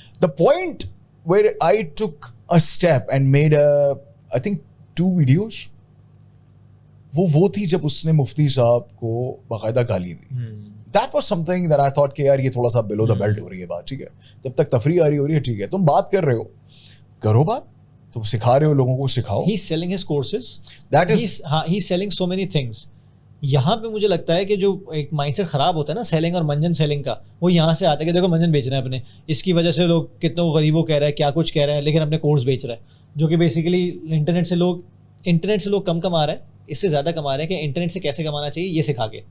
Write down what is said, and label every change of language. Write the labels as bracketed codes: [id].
[en] the point where I took a step and made I think 2 videos, [ur] وہ تھی جب اس نے مفتی صاحب کو باقاعدہ گالی دی. [en] That was something that I thought [ur] کہ یار یہ تھوڑا سا [en] below the belt [ur] ہو رہی ہے بات, ٹھیک ہے, جب تک تفریح آ رہی ہو رہی ہے ٹھیک ہے, تم بات کر رہے ہو کرو بات, تم سکھا رہے ہو لوگوں کو سکھاؤ. [en] He's selling his courses. That is, he's selling so many things. [ur] یہاں پہ مجھے لگتا ہے کہ جو ایک مائنڈ سیٹ خراب ہوتا ہے نا سیلنگ اور منجن سیلنگ کا, وہ یہاں سے آتا ہے کہ دیکھو منجن بیچ رہے ہیں اپنے, اس کی وجہ سے لوگ کتنے غریبوں کہہ رہے ہیں, کیا کچھ کہہ رہے ہیں, لیکن اپنے کورس بیچ رہے ہیں, جو کہ بیسیکلی انٹرنیٹ سے لوگ کم کما رہے ہیں, اس سے زیادہ کما رہے ہیں کہ انٹرنیٹ سے کیسے کمانا چاہیے یہ سکھا کے.